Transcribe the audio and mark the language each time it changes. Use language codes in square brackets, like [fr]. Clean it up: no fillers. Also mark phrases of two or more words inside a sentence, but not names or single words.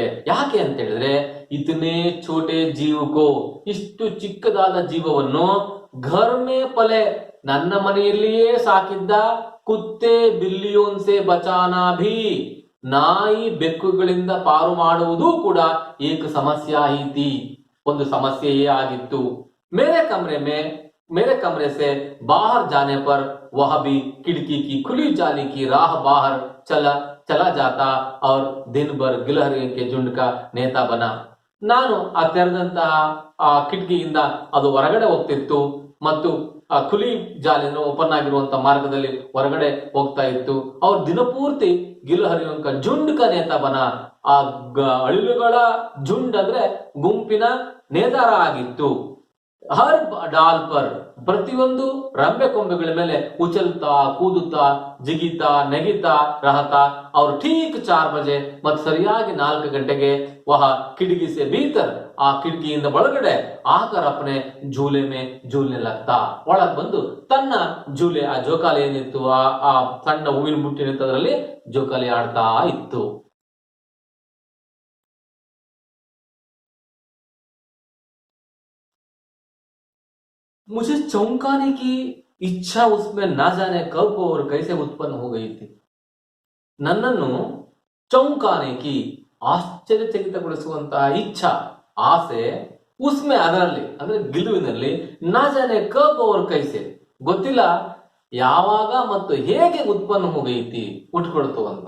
[kn] ಯಾಕೆ ಅಂತ ಹೇಳಿದ್ರೆ, [hi] इतने छोटे जीव को, [kn] ಇಷ್ಟು ಚಿಕ್ಕದಾದ ಜೀವವನ್ನು [hi] घर में पले, [kn] ನನ್ನ ಮನೆಯಲ್ಲಿಯೇ ಸಾಕಿದ್ದ [hi] कुत्ते बिल्लियों से बचाना भी, [kn] ನಾಯಿ ಬೆಕ್ಕುಗಳಿಂದ ಪಾರು ಮಾಡುವುದು ಕೂಡ ಏಕ ಸಮಸ್ಯೆ ಐತಿ, ಒಂದು ಸಮಸ್ಯೆಯೇ ಆಗಿತ್ತು. [hi] मेरे कमरे से बाहर जाने पर वह भी खिड़की की खुली जाली की राह बाहर चला जाता और दिन भर ಗಿಲಹರಿಯ के झुंड का नेता बना. [kn] ನಾನು ಆ ತೆರೆದಂತಹ ಆ ಕಿಟಕಿಯಿಂದ ಅದು ಹೊರಗಡೆ ಹೋಗ್ತಿತ್ತು ಮತ್ತು ಆ [hi] खुली जाली [kn] ಓಪನ್ ಆಗಿರುವಂತ ಮಾರ್ಗದಲ್ಲಿ ಹೊರಗಡೆ ಹೋಗ್ತಾ ಇತ್ತು. [hi] और दिनपूर्ति गिलहरिय झुंड का नेता बना, [kn] ಆ ಅಳಿಲುಗಳ झुंड ಅಂದ್ರೆ ಗುಂಪಿನ ನೇತಾರ ಆಗಿತ್ತು. [hi] हर डाल पर, [kn] ಪ್ರತಿಯೊಂದು ರಂಬೆ ಕೊಂಬೆಗಳ ಮೇಲೆ [hi] उछलता कूदता [kn] ಜಿಗಿತಾ ನೆಗಿತಾ ರಹತಾ. ಅವ್ರು [hi] ठीक 4 बजे [kn] ಮತ್ತು ಸರಿಯಾಗಿ 4 ಗಂಟೆಗೆ [hi] वह खिड़की से भीतर, [kn] ಆ ಕಿಟಕಿಯಿಂದ ಒಳಗಡೆ [hi] आकर अपने झूले में झूलने लगता, [kn] ಒಳಗ್ ಬಂದು ತನ್ನ ಝೂಲೆ, ಆ ಜೋಕಾಲಿ ಏನಿತ್ತು, ಆ ಸಣ್ಣ ಹೂವಿನ ಬುಟ್ಟಿನಿತ್ತು, ಅದರಲ್ಲಿ ಜೋಕಾಲಿ ಆಡ್ತಾ ಇತ್ತು. [hi] मुझे चौंकाने की इच्छा उसमें ना जाने कब और कैसे उत्पन्न हो गई थी. [kn] ನನ್ನನ್ನು ಚೌಂಕಾನೇಕಿ, ಆಶ್ಚರ್ಯಚಕಿತಗೊಳಿಸುವಂತಹ ಇಚ್ಛಾ, ಆಸೆ, ಉಸ್ಮೆ ಅದರಲ್ಲಿ ಅಂದ್ರೆ ಗಿಲುವಿನಲ್ಲಿ, [hi] ना जाने कब और कैसे, [kn] ಗೊತ್ತಿಲ್ಲ ಯಾವಾಗ ಮತ್ತು ಹೇಗೆ ಉತ್ಪನ್ನ ಹೋಗೈತಿ, ಉಟ್ಕೊಳ್ತು ಅಂತ.